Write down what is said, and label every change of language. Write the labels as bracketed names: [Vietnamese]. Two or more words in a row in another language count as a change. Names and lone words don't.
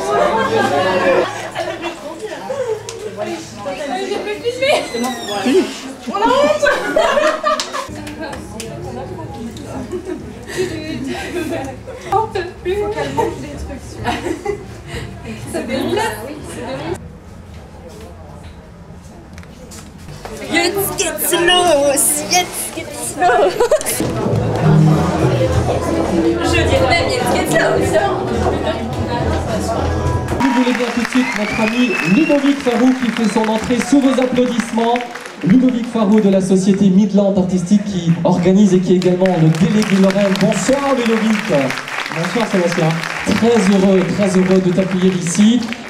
[French] J'ai plus filmé. On a honte. On peut plus. Faut qu'elle mange des trucs. Ça déplace. [German] Jetzt geht's los! Jetzt geht's los! [French] Je dirais même [German] jetzt geht's los! [French] Vous voulez bien tout de suite notre ami Ludovic Farou qui fait son entrée sous vos applaudissements. Ludovic Farou de la société Midland Artistique qui organise et qui est également le délégué Lorraine. Bonsoir Ludovic. Bonsoir Sébastien. Très heureux de t'accueillir ici.